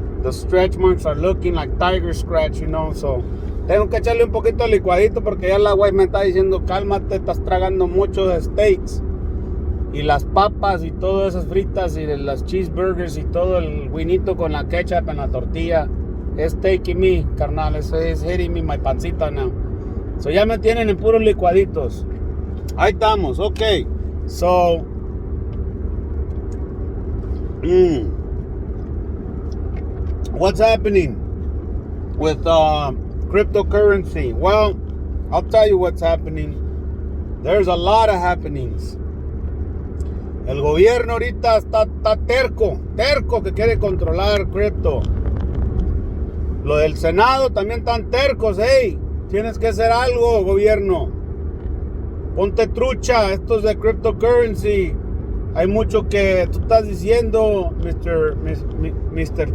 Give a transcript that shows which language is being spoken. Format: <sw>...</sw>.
<en>The stretch marks are looking like tiger scratch,</en> <es>So, tengo que echarle un poquito de licuadito porque ya la güey me está diciendo, cálmate, estás tragando mucho de steaks. Y las papas y todas esas fritas y de las cheeseburgers y todo el winito con la ketchup en la tortilla.</es> <en>Es taking me, carnal. Es hitting me my pancita now.</en> <es>So ya me tienen en puros licuaditos. Ahí estamos, ok.</es> <en>So, what's happening with cryptocurrency? Well, I'll tell you what's happening. There's a lot of happenings.</en> <es>El gobierno ahorita está terco que quiere controlar cripto. Lo del Senado también están tercos, hey, tienes que hacer algo, gobierno. Ponte trucha, estos de cryptocurrency. Hay mucho que tú estás diciendo, Mr.</es>